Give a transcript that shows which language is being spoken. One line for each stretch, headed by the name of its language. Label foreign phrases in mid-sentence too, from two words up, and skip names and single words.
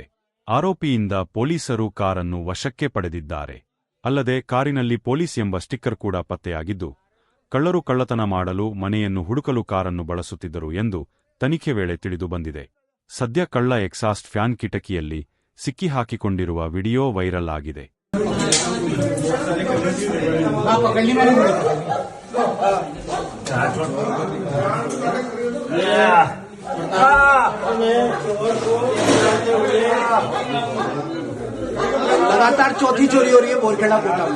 Kannada: ಆರೋಪಿಯಿಂದ ಪೊಲೀಸರು ಕಾರನ್ನು ವಶಕ್ಕೆ ಪಡೆದಿದ್ದಾರೆ. ಅಲ್ಲದೆ ಕಾರಿನಲ್ಲಿ ಪೊಲೀಸ್ ಎಂಬ ಸ್ಟಿಕ್ಕರ್ ಕೂಡ ಪತ್ತೆಯಾಗಿದ್ದು, ಕಳ್ಳರು ಕಳ್ಳತನ ಮಾಡಲು ಮನೆಯನ್ನು ಹುಡುಕಲು ಕಾರನ್ನು ಬಳಸುತ್ತಿದ್ದರು ಎಂದು ತನಿಖೆ ವೇಳೆ ತಿಳಿದು ಬಂದಿದೆ. ಸದ್ಯ ಕಳ್ಳ ಎಕ್ಸಾಸ್ಟ್ ಫ್ಯಾನ್ ಕಿಟಕಿಯಲ್ಲಿ ಸಿಕ್ಕಿ ಹಾಕಿಕೊಂಡಿರುವ ವಿಡಿಯೋ ವೈರಲ್ ಆಗಿದೆ.
Hindi: लगातार चौथी चोरी हो रही है बोरखेड़ा कोटा में।